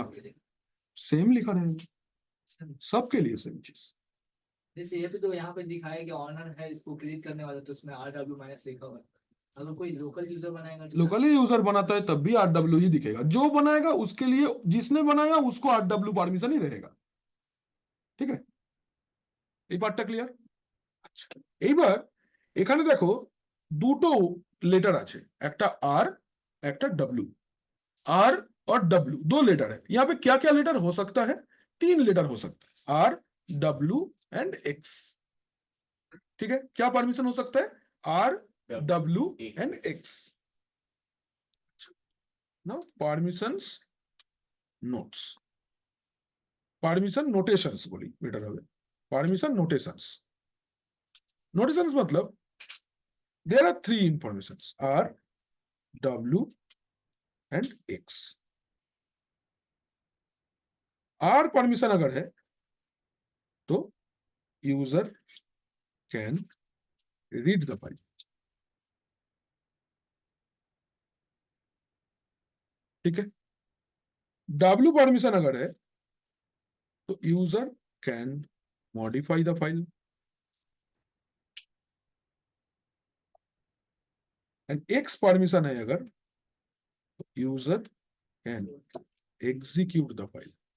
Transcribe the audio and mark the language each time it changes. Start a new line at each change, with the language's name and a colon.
Hindi: हाँ। सेम लिखा रहेगा सबके लिए, सेम चीज। जैसे ये तो यहाँ पे दिखाया कि ऑनर है इसको क्रिएट करने वाला, तो उसमें RW माइनस लिखा हुआ है। अगर कोई लोकल यूजर बनाएगा तो लोकली यूजर बनाता है तब भी RW ही दिखेगा, जो बनाएगा उसके लिए, जिसने बनाया उसको RW परमिशन ही रहेगा।
Bangla: ঠিক আছে, এই পার্টটা ক্লিয়ার? আচ্ছা, এইবার এখানে দেখো দুটো लेटर আছে, একটা R একটা W।
Hindi: R और W दो लेटर है, यहाँ पे क्या क्या लेटर हो सकता है? 3 लेटर हो सकता है, R W एंड X। ठीक है, क्या परमिशन हो सकता है? R W and X। Now permissions notes, permission notations बोली बेटर হবে, परमिशन नोटेशंस। नोटेशंस मतलब
English: there are 3 informations, R W and X।
Hindi: R permission अगर है तो
English: User can read the file.
Hindi: ठीक है, W परमिशन अगर है तो
English: user can modify the file,
Hindi: and X permission है अगर तो
English: User can execute the file.